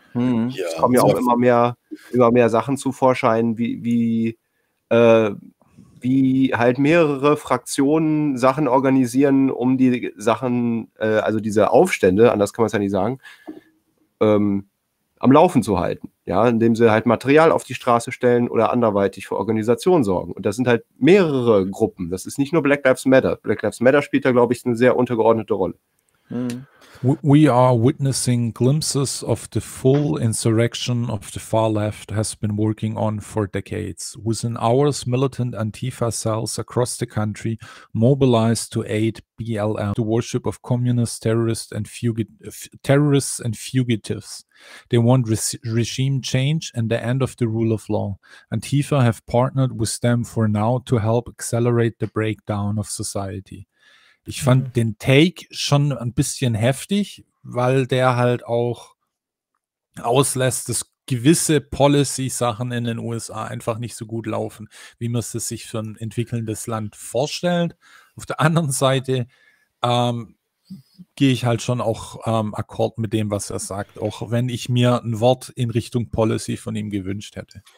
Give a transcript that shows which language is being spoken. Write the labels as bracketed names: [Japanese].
[German] Ja, es kommen ja auch immer mehr Sachen zu Vorschein, wie halt mehrere Fraktionen Sachen organisieren, um die Sachen, also diese Aufstände, anders kann man es ja nicht sagen, am Laufen zu halten, ja, indem sie halt Material auf die Straße stellen oder anderweitig für Organisation sorgen. Und das sind halt mehrere Gruppen. Das ist nicht nur Black Lives Matter. Black Lives Matter spielt da, glaube ich, eine sehr untergeordnete Rolle. [English] We are witnessing glimpses of the full insurrection of the far left has been working on for decades. Within hours, militant Antifa cells across the country mobilized to aid BLM, the worship of communist terrorists and fugitives. They want regime change and the end of the rule of law. Antifa have partnered with them for now to help accelerate the breakdown of society. [German] Ich fand den Take schon ein bisschen heftig, weil der halt auch auslässt, dass gewisse Policy-Sachen in den USA einfach nicht so gut laufen, wie man es sich für ein entwickelndes Land vorstellt. Auf der anderen Seite gehe ich halt schon auch akkord mit dem, was er sagt, auch wenn ich mir ein Wort in Richtung Policy von ihm gewünscht hätte.